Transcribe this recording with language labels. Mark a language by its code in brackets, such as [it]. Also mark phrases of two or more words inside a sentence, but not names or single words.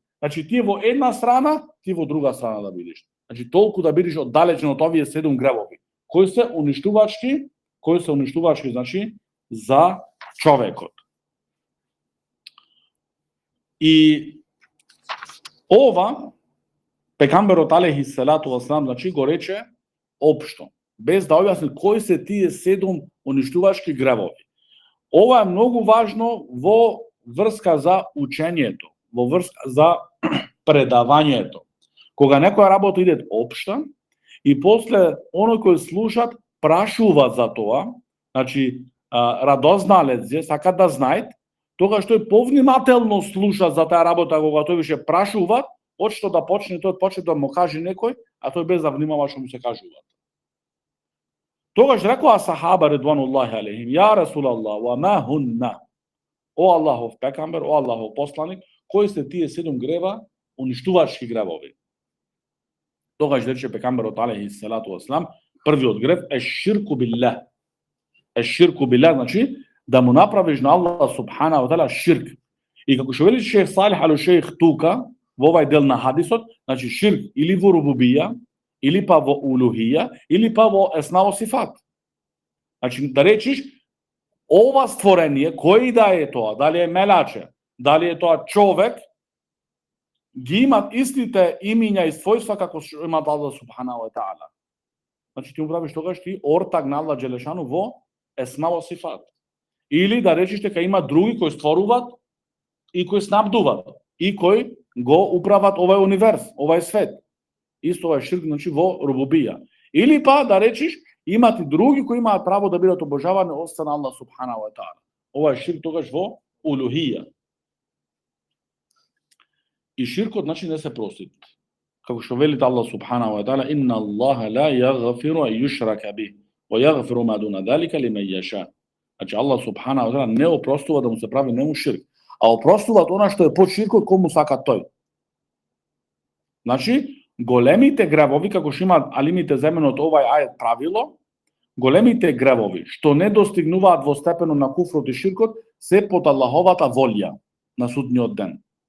[mk] Значи ти во една страна, ти во друга страна да бидеш. Значи толку да бидеш оддалечен од овие 7 гревови. Кои се уништувачки, значи за човекот. И ова пекамберот [ar] عليه الصلاة والسلام [mk] значи го рече општо, без да објасни кои се тие 7 уништувачки гревови. Ова е многу важно во врска за учењето, во врска за предавањето. Кога некоја работа иде општа и после оној кој слушат прашува за тоа, значи радозналец е, сака да знаат, тогаш тој повнимателно слуша за таа работа кога тој више прашува, од што да почне да му каже некој, а тој без да внимава што му се кажува. Тогаш рекоа сахаба [ar] رضوان الله عليهم يا رسول الله وما هن. [mk] О Аллахов пекамбер, о Аллахов посланик, кои се тие 7 грева, уништувачки гревови? Тогаш рече пекамберот [ar] عليه الصلاة والسلام, [mk] првиот грев е [ar] الشرك بالله. الشرك بالله [mk] значи да му направиш на Аллах [ar] سبحانه وتعالى [mk] ширк. И како што вели Шејх Салих ал-Шејх тука во овај дел на хадисот, значи ширк или во рубубија, или па во улухија, или па во [ar] الأسماء والصفات. [mk] Значи да речиш ова створение, кој да е тоа, дали е мелаче, дали е тоа човек, ги имат истите имиња и својства како што имат Аллах [ar] سبحانه وتعالى. [mk] Значи ти му правиш тогаш ти ортак на Аллах Джелешану во есма во сифат. Или да речеш дека има други кои створуваат и кои снабдуваат и кои го управат овај универз, овај свет. Исто ова е ширк, значи во рубубија. Или па да речеш имат и други кои имаат право да бидат обожавани освен Аллах [ar] سبحانه وتعالى. [mk] Ова е ширк тогаш во улухија. И ширкот значи не се простит. Како што вели [ar] الله سبحانه وتعالى إن الله لا يغفر أن يشرك به ويغفر ما دون ذلك لمن يشاء." [mk] Значи Аллах [ar] سبحانه وتعالى [mk] не опростува да му се прави нему ширк, а опростува она што е под ширкот кому сака тој. Значи големите гревови, како што имаат алимите земено од овај ајет правило, големите гревови што не достигнуваат во степено на куфрот и ширкот се под Аллаховата волја на судниот ден.